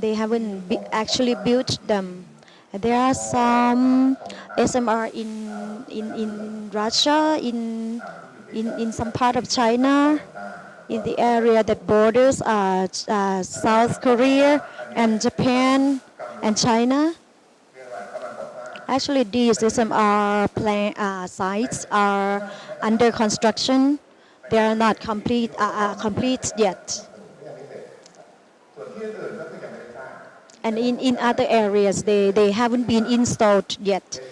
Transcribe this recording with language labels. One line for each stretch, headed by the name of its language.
English: They haven't actually built them. There are some SMR in Russia, in some part of China, in the area that borders South Korea and Japan and China. Actually, these SMR sites are under construction. they are not complete yet.
Thai: ยังไม่เสร็จส่วนที่อื่นๆก็คือยังไม่ได้สร้าง
English: And in other areas, they haven't been installed yet.